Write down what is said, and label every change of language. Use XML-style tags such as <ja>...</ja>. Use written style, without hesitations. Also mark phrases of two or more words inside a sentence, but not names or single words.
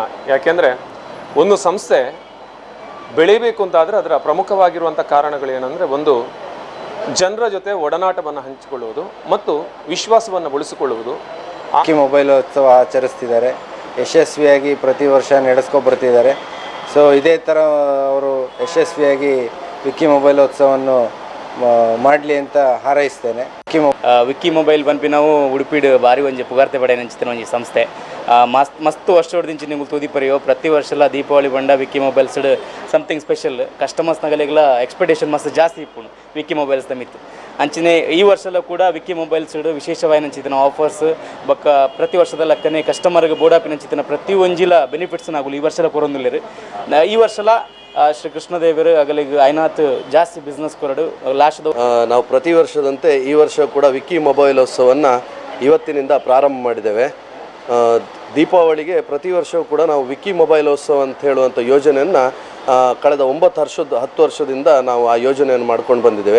<kn>ಯಾಕೆಂದರೆ ಒಂದು ಸಂಸ್ಥೆ ಬೆಳೀಬೇಕು ಅಂತಾದರೆ ಅದರ ಪ್ರಮುಖವಾಗಿರುವಂಥ ಕಾರಣಗಳೇನೆಂದರೆ, ಒಂದು ಜನರ ಜೊತೆ ಒಡನಾಟವನ್ನು ಹಂಚಿಕೊಳ್ಳುವುದು ಮತ್ತು ವಿಶ್ವಾಸವನ್ನು ಉಳಿಸಿಕೊಳ್ಳುವುದು. ವಿಕ್ಕಿ ಮೊಬೈಲೋತ್ಸವ ಆಚರಿಸ್ತಿದ್ದಾರೆ, ಯಶಸ್ವಿಯಾಗಿ ಪ್ರತಿ ವರ್ಷ ನಡೆಸ್ಕೊಬರ್ತಿದ್ದಾರೆ. ಸೊ ಇದೇ ಥರ ಅವರು ಯಶಸ್ವಿಯಾಗಿ ವಿಕ್ಕಿ ಮೊಬೈಲೋತ್ಸವವನ್ನು ಮಾಡಲಿ ಅಂತ ಹಾರೈಸ್ತೇನೆ.</kn> <tcy>ವಿಕ್ಕಿ ಮೊಬೈಲ್ ಪನ್ಪಿ ನಾವು ಉಡುಪಿಡ್ ಬಾರಿ ಒಂಜಿ ಪುಗಾರ್ತೆ ಪಡೆ ನೆಂಚಿನ ಒಂಜಿ ಸಂಸ್ಥೆ ಮಸ್ತ್ ವರ್ಷ ಹೊಡೆದಿಂಚಿ ನಿಮ್ಗೆ ತೂದಿ ಪರಿಯೋ ಪ್ರತಿ ವರ್ಷ ದೀಪಾವಳಿ ಬಂಡ ವಿಕ್ಕಿ ಮೊಬೈಲ್ಸ್</tcy> <en>something special customers</en> <tcy>ನಗಲೆಗಳ ಎಕ್ಸ್ಪೆಕ್ಟೇಷನ್ ಮಸ್ತ್ ಜಾಸ್ತಿ ಇಪ್ಪುಂಡು ವಿಕ್ಕಿ ಮೊಬೈಲ್ಸ್ ಮಿತ್ತು ಅಂಚನೆ ಈ ವರ್ಷಲ ಕೂಡ ವಿಕ್ಕಿ ಮೊಬೈಲ್ಸ್ ವಿಶೇಷವಾಗಿ ನಂಚಿನ ಆಫರ್ಸ್ ಬೊಕ್ಕ ಪ್ರತಿ ವರ್ಷದ ಲೆಕ್ಕನೆ ಕಸ್ಟಮರ್ಗೆ ಬೋಡಾಪಿ ನಂಚಿನ ಪ್ರತಿ ಒಂಜಿಲ ಬೆನಿಫಿಟ್ಸ್ ನಾಗಲು ಈ ವರ್ಷಲ ಕೊರೊಂದುಲ್ಲೇರು. ಈ ವರ್ಷಲ ಶ್ರೀ ಕೃಷ್ಣದೇವರು ಆಗಲಿಗೆ ಐನಾತ್ ಜಾಸ್ತಿ ಬಿಸ್ನೆಸ್ ಕೊರಡು ಲಾಸ್ಟ್</tcy> <kn>ನಾವು ಪ್ರತಿ ವರ್ಷದಂತೆ ಈ ವರ್ಷ ಕೂಡ ವಿಕ್ಕಿ ಮೊಬೈಲೋತ್ಸವವನ್ನು ಇವತ್ತಿನಿಂದ ಪ್ರಾರಂಭ ಮಾಡಿದ್ದೇವೆ. ದೀಪಾವಳಿಗೆ ಪ್ರತಿ ವರ್ಷವೂ ಕೂಡ ನಾವು ವಿಕ್ಕಿ ಮೊಬೈಲೋತ್ಸವ ಅಂತ ಹೇಳುವಂಥ ಯೋಜನೆಯನ್ನು ಕಳೆದ 10 ವರ್ಷದಿಂದ ನಾವು ಆ ಯೋಜನೆಯನ್ನು ಮಾಡ್ಕೊಂಡು ಬಂದಿದ್ದೇವೆ.</kn>